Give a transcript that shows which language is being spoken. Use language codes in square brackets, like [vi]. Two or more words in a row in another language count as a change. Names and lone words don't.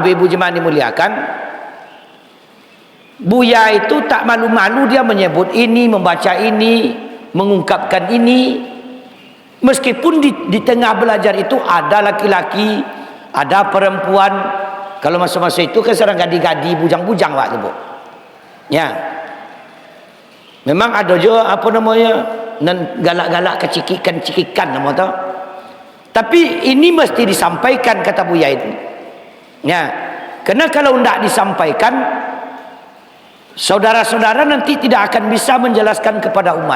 [id] Ibu-ibu jemaah dimuliakan, Buya itu tak malu-malu dia menyebut ini, membaca ini, mengungkapkan ini. Meskipun di tengah belajar itu ada laki-laki, ada perempuan. Kalau masa-masa itu kan serang gadi-gadi, bujang-bujang Pak Ibu. Ya, memang ada juga [min] galak-galak kecikikan nama tu. [id] Tapi ini mesti disampaikan, kata Buya itu. Ya, karena kalau tidak disampaikan, saudara-saudara nanti tidak akan bisa menjelaskan kepada umat.